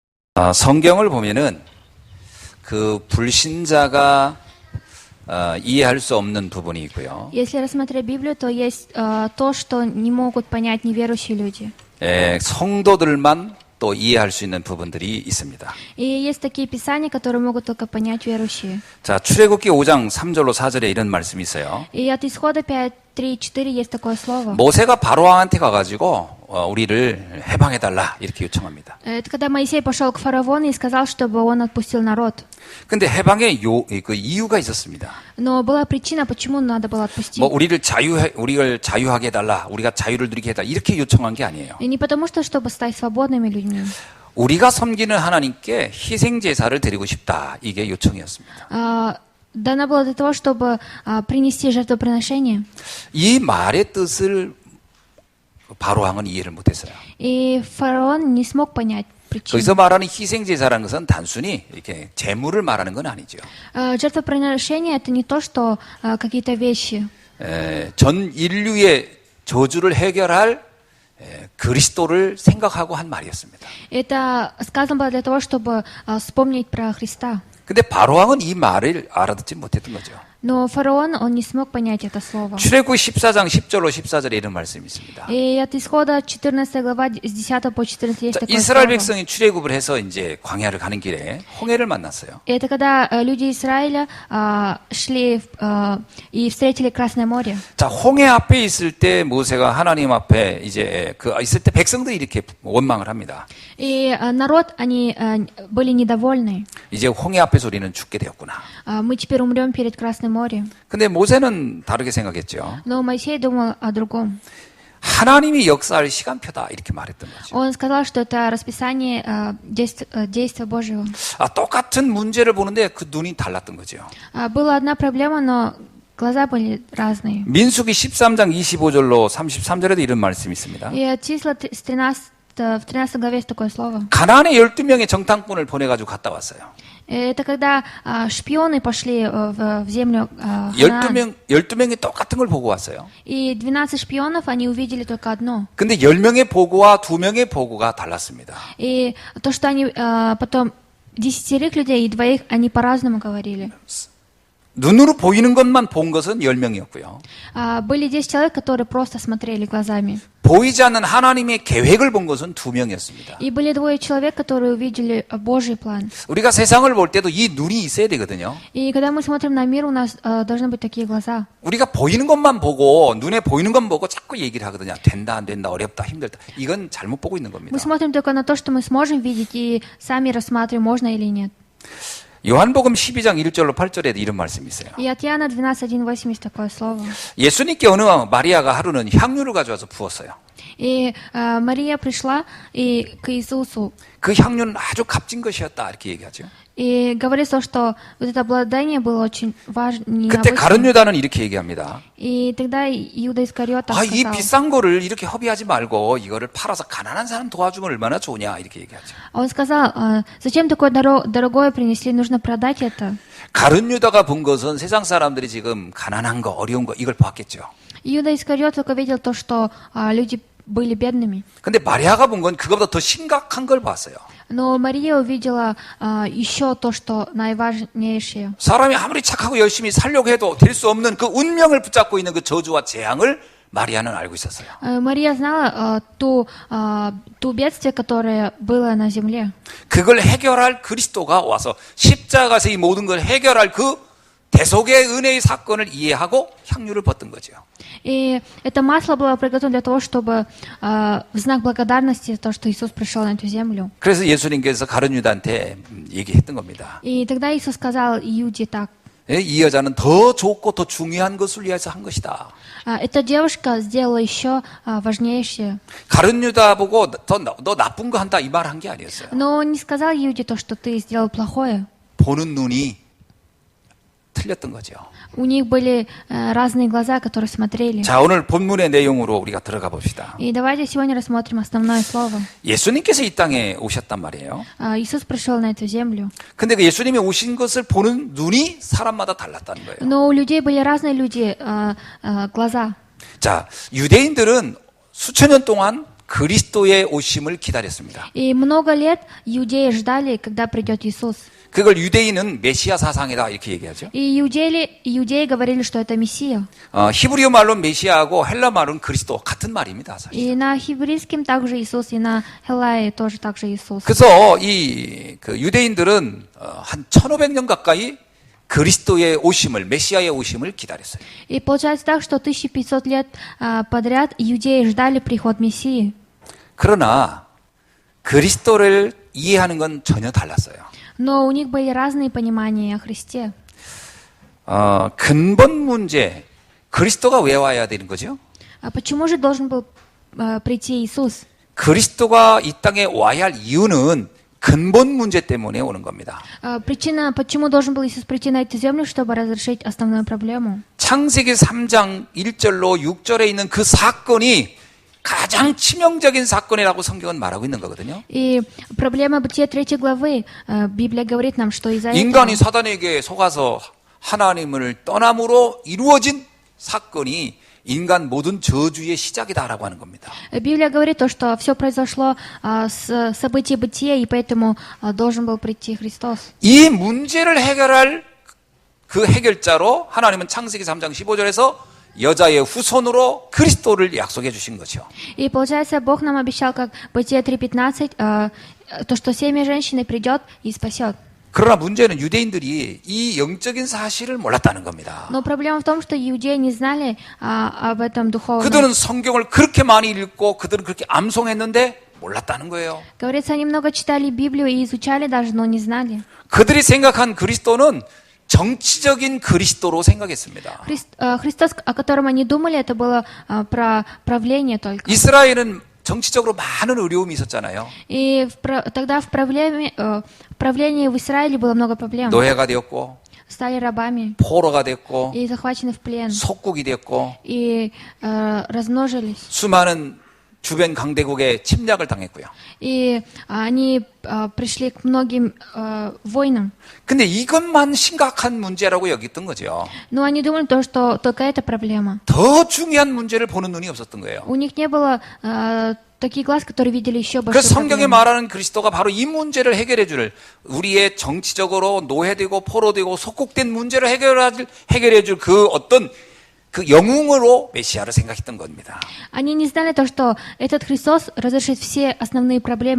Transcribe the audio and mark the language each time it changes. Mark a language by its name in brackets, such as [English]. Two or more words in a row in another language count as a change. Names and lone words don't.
[Korean] 성경을 보면은 그 불신자가 이해할 수 없는 부분이 있고요. [Russian] Если рассмотреть Библию, то есть то, что не могут понять неверующие люди. [Korean] 성도들만 또 이해할 수 있는 부분들이 있습니다. [Russian] И есть такие писания, которые могут только понять верующие. [Korean] 자, 출애굽기 5장 3절로 4절에 이런 말씀이 있어요. [Russian] И от Исхода 5, 3, 4 есть такое слово. [Korean] 모세가 바로왕한테 가가지고 우리를 해방해달라 이렇게 요청합니다. [Russian] Это когда Моисей пошел к фараону и сказал, чтобы он отпустил народ. [Korean] 근데 해방의 그 이유가 있었습니다. [Russian] Но была причина, почему надо было отпустить. [Korean] 우리를 자유하게 해달라, 우리가 자유를 누리게 해달라 이렇게 요청한 게 아니에요. [Russian] И не потому, что чтобы стать свободными людьми. [Korean] 우리가 섬기는 하나님께 희생 제사를 드리고 싶다 이게 요청이었습니다. [Russian] Дано было для того, чтобы принести жертвоприношение. [Korean] 이 말의 뜻을 바로왕은 이해를 못했어요. [Russian] И фараон не смог понять причину. [Korean] 거기서 말하는 희생 제사라는 것은 단순히 이렇게 재물을 말하는 건 아니죠. [Russian] Жертвоприношение это не то, что какие-то вещи. [Korean] 전 인류의 저주를 해결할 그리스도를 생각하고 한 말이었습니다. [Russian] Это сказано было для того, чтобы вспомнить про Христа. [Korean] 근데 바로왕은 이 말을 알아듣지 못했던 거죠. [Russian] Но фараон, он не смог понять это слово. [Korean] 출애굽 14장 10절로 14절에 이런 말씀이 있습니다. [Russian] И от Исхода 14 глава с 10 по 14 есть такое [Korean] 이스라엘 [Russian] слово. [Korean] 백성이 출애굽을 해서 이제 광야를 가는 길에 홍해를 만났어요. [Russian] И это когда люди Израиля шли и встретили Красное море. [Korean] 자, 홍해 앞에 있을 때 모세가 하나님 앞에 이제 있을 때 백성들이 이렇게 원망을 합니다. [Russian] И народ, они были недовольны. [Korean] 이제 홍해 앞에서 우리는 죽게 되었구나. [Russian] Мы теперь умрем перед Красным морем. [Korean] 근데 모세는 다르게 생각했죠. [Russian] Но Моисей думал о другом. [Korean] 하나님이 역사할 시간표다 이렇게 말했던 거죠. [Russian] Он сказал, что это расписание действия Божьего. [Korean] 똑같은 문제를 보는데 그 눈이 달랐던 거죠. [Russian] Была одна проблема, но глаза были разные. [Korean] 민수기 13장 25절로 33절에도 이런 말씀이 있습니다. [Russian] И от числа в 13 главе есть такое слово. [Korean] 가나안에 12명의 정탐꾼을 보내가지고 갔다 왔어요. [Russian] Это когда шпионы пошли в землю Ханаан. [Korean] 12명이 똑같은 걸 보고 왔어요. [Russian] И 12 шпионов, они увидели только одно. [Korean] 근데 10명의 보고와 2명의 보고가 달랐습니다. [Russian] И то, что они потом 10 людей и 2 они по-разному говорили. [Korean] 눈으로 보이는 것만 본 것은 10명이었고요. [Russian] Были 10 человек, которые просто смотрели глазами. [Korean] 보이지 않는 하나님의 계획을 본 것은 2명이었습니다. [Russian] И были 2 человек, которые увидели Божий план. [Korean] 우리가 세상을 볼 때도 이 눈이 있어야 되거든요. [Russian] И когда мы смотрим на мир, у нас должны быть такие глаза. [Korean] 우리가 보이는 것만 보고 눈에 보이는 것만 보고 자꾸 얘기를 하거든요. 된다 안 된다 어렵다 힘들다. 이건 잘못 보고 있는 겁니다. [Russian] Мы смотрим только на то, что мы сможем видеть, и сами рассматриваем, можно или нет. [Korean] 요한복음 12장 1절로 8절에도 이런 말씀이 있어요. [Russian] И от Иоанна 12:1-8 есть такое слово. [Korean] 예수님께 어느 마리아가 하루는 향유를 가져와서 부었어요. [Russian] И Мария пришла и к Иисусу. [Korean] 그 향유는 아주 값진 것이었다 이렇게 얘기하죠. [Russian] И говорится, что вот это обладание было очень важно. [Korean] 그때 가룟 유다는 이렇게 얘기합니다. [Russian] И тогда Иуда Искариот [Korean] 이 [Russian] сказал. [Korean] 비싼 거를 이렇게 허비하지 말고 이거를 팔아서 가난한 사람 도와주면 얼마나 좋냐 이렇게 얘기하죠. [Russian] Он сказал, зачем такое дорогое принесли, нужно продать это. [Korean] 가룟 유다가 본 것은 세상 사람들이 지금 가난한 거 어려운 거 이걸 봤겠죠. [Russian] Иуда Искариот только видел то, что люди были бедными. [Korean] 근데 마리아가 본 건 그것보다 더 심각한 걸 봤어요. [Russian] Но Мария увидела еще то, что наиважнейшее. [Korean] 사람이 아무리 착하고 열심히 살려고 해도 될 수 없는 그 운명을 붙잡고 있는 그 저주와 재앙을 마리아는 알고 있었어요. [Russian] Мария знала ту бедствие, которое было на земле. [Korean] 그걸 해결할 그리스도가 와서 십자가에서 이 모든 걸 해결할 그 대속의 은혜의 사건을 이해하고 향유를 붓던 거죠. [Russian] И это масло было приготовлено для того, чтобы в знак благодарности то, что Иисус пришел на эту землю. [Korean] 그래서 예수님께서 가룟 유다한테 얘기했던 겁니다. [Russian] И тогда Иисус сказал Иуде так. [Korean] 이 여자는 더 좋고 더 중요한 것을 위해서 한 것이다. [Russian] Эта девушка сделала еще важнейшее. [Korean] 가룟 유다 보고 너 나쁜 거 한다 이 말 한 게 아니었어요. [Russian] Но он не сказал Иуде то, что ты сделал плохое. [Korean] 보는 눈이 틀렸던 거죠. [Russian] У них были разные глаза, которые смотрели. [Korean] 자, 오늘 본문의 내용으로 우리가 들어가 봅시다. [Russian] И давайте сегодня рассмотрим основное слово. [Korean] 예수님께서 이 땅에 오셨단 말이에요. [Russian] Иисус пришел на эту землю. [Korean] 근데 그 예수님이 오신 것을 보는 눈이 사람마다 달랐다는 거예요. [Russian] Но у людей были разные глаза. [Korean] 자, 유대인들은 수천 년 동안 그리스도의 오심을 기다렸습니다. [Russian] И много лет иудеи ждали, когда придет Иисус. [Korean] 그걸 유대인은 메시아 사상이다 이렇게 얘기하죠. [Russian] И иудеи говорили, что это Мессия. [Korean] 히브리어 말로 메시아하고 헬라 말은 그리스도 같은 말입니다. 사실. [Russian] И на еврейском также Иисус, и на Хеллае тоже также Иисус. [Korean] 그래서 그 유대인들은 한 1500년 가까이 그리스도의 오심을, 메시아의 오심을 기다렸어요. [Russian] И получается так, что 1500 лет подряд иудеи ждали приход Мессии. [Korean] 그러나 그리스도를 이해하는 건 전혀 달랐어요. [Russian] Но у них были разные понимания о Христе. [Korean] 근본 문제, 그리스도가 왜 와야 되는 거죠? [Russian] А почему же должен был прийти Иисус? [Korean] 그리스도가 이 땅에 와야 할 이유는 근본 문제 때문에 오는 겁니다. [Russian] Причина, почему должен был Иисус прийти на эту землю, чтобы разрешить основную проблему? [Korean] 창세기 3장 1절로 6절에 있는 그 사건이 가장 치명적인 사건이라고 성경은 말하고 있는 거거든요. [Russian] И проблема Бытия 3 главы, Библия говорит нам, что из-за этого [Korean] 인간이 사단에게 속아서 하나님을 떠남으로 이루어진 사건이 인간 모든 저주의 시작이다라고 하는 겁니다. [Russian] Библия говорит то, что все произошло с событий Бытия, и поэтому должен был прийти Христос. [Korean] 이 문제를 해결할 그 해결자로 하나님은 창세기 3장 15절에서 여자의 후손으로 그리스도를 약속해 주신 거죠. [Russian] И получается, Бог нам обещал, как Бытие 3:15, то, что семя женщины придет и спасет. [Korean] 그러나 문제는 유대인들이 이 영적인 사실을 몰랐다는 겁니다. [Russian] Но проблема в том, что иудеи не знали об этом духовном. [Korean] 그들은 성경을 그렇게 많이 읽고 그들은 그렇게 암송했는데 몰랐다는 거예요. [Russian] Говорится, они много читали Библию и изучали даже, но не знали. [Korean] 그들이 생각한 그리스도는 정치적인 그리스도로 생각했습니다. [Russian] Христос, о котором они думали, это было про правление только. [Korean] 이스라엘은 정치적으로 많은 어려움이 있었잖아요. [Russian] И тогда в правлении в Израиле было много проблем. [Korean] 노예가 되었고, [Russian] Стали рабами [Korean] 포로가 됐고, [Russian] и захвачены в плен, [Korean] 속국이 됐고, [Russian] и размножились. [Korean] 수많은 주변 강대국의 침략을 당했고요. [Russian] И они пришли к многим войнам. [Korean] 근데 이것만 심각한 문제라고 여겼던 거죠. [Russian] Но они думали, то, что только это проблема. [Korean] 더 중요한 문제를 보는 눈이 없었던 거예요. [Russian] У них не было таких глаз, которые видели еще большую [Korean] 그래서 성경에 [Russian] проблему. [Korean] 말하는 그리스도가 바로 이 문제를 해결해 줄 우리의 정치적으로 노예되고 포로되고 속국된 문제를 해결해 줄 그 어떤 그 영웅으로 메시아를 생각했던 겁니다. [Russian] Они не знали то, что этот Христос разрешит все основные проблемы.